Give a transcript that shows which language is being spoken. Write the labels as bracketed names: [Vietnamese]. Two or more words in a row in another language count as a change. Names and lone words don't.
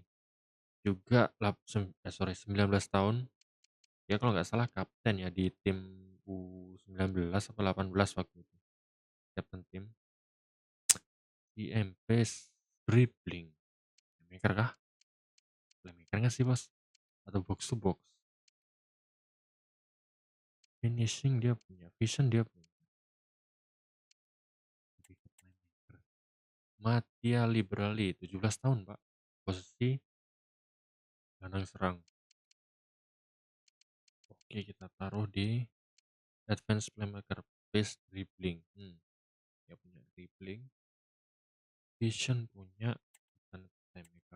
[Indonesian] Juga 19 tahun. Ya kalau nggak salah kapten ya di tim U19 atau 18 waktu itu. Kapten tim. IMP dribbling. Playmaker kah? Playmaker nggak sih bos? Atau [English] box to box? [Indonesian] Finishing dia punya, vision dia punya. Lebih ke playmaker. Mattia Liberali, 17 tahun pak. Posisi gelandang serang. Oke, kita taruh di [English] advance playmaker, pace dribbling. [Indonesian] Dia punya dribbling, vision punya, bukan playmaker.